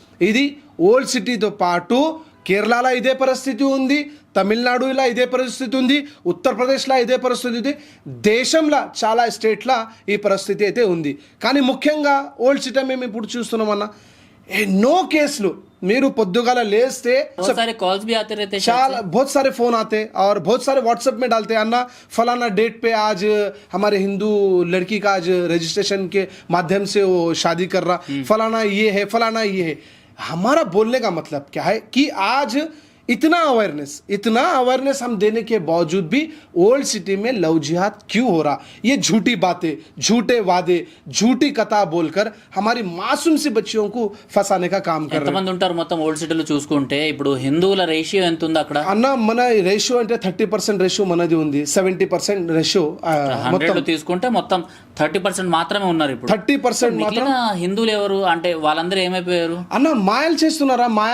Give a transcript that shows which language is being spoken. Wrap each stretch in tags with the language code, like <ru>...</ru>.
<te>ఇది ఓల్డ్ సిటీతో పాటు కేరళలో ఇదే పరిస్థితి ఉంది, తమిళనాడులో ఇదే పరిస్థితి ఉంది, ఉత్తరప్రదేశ్లో ఇదే పరిస్థితి ఉంది, దేశంలో చాలా స్టేట్లో ఈ పరిస్థితి అయితే ఉంది. కానీ ముఖ్యంగా ఓల్డ్ సిటీ మేము ఇప్పుడు చూస్తున్నామన్నా ఎన్నో కేసులు. మీరు పొద్దుగాల लेस्ते</te> <hi>कॉल्स भी आते रहते हैं,</hi> <te>చాలా</te> <hi>बहुत सारे फोन आते और बहुत सारे व्हाट्सएप में डालते हैं, अन्ना फलाना डेट पे आज हमारे हिंदू लड़की का आज रजिस्ट्रेशन के माध्यम से वो शादी कर रहा, फलाना ये है फलाना ये है. हमारा बोलने का मतलब क्या है कि आज इतना अवेयरनेस हम देने के बावजूद भी ओल्ड सिटी में लव जिहाद क्यों हो रहा? ये झूठी बातें, झूठे वादे, झूठी कथा बोलकर हमारी मासूम सी बच्चियों को फंसाने का काम कर रहे हैं.</hi> <te>ఉంటారు మొత్తం ఓల్డ్ సిటీలో చూసుకుంటే ఇప్పుడు హిందువుల రేషియో ఎంత ఉంది అక్కడ అన్న? మన రేషియో అంటే 30% రేషియో మనది ఉంది, 70% రేషియో మొత్తం తీసుకుంటే మొత్తం 30% మాత్రమే ఉన్నారు. ఇప్పుడు 30% మాత్రం హిందువులు ఎవరు అంటే వాళ్ళందరూ ఏమైపోయారు అన్న? మాయలు చేస్తున్నారా?</te>